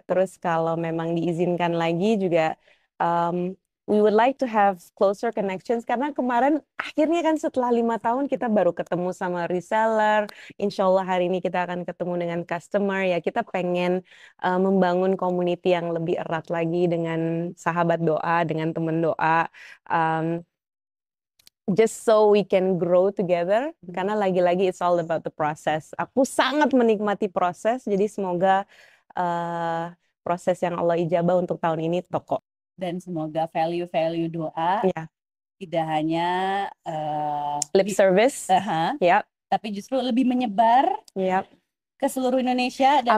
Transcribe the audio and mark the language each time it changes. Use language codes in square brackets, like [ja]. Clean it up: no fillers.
[id] Terus kalau memang diizinkan lagi juga, [en] we would like to have closer connections, [id] karena kemarin akhirnya kan setelah 5 tahun kita baru ketemu sama reseller. Insya Allah hari ini kita akan ketemu dengan customer. Ya kita pengen membangun community yang lebih erat lagi dengan sahabat doa, dengan teman doa. [en] Just so we can grow together, [id] karena lagi-lagi [en] it's all about the process. [id] Aku sangat menikmati proses, jadi semoga proses yang Allah ijabah untuk tahun ini toko. Dan semoga value-value doa tidak hanya [en] lip service, [id] tapi justru lebih menyebar ke seluruh Indonesia dan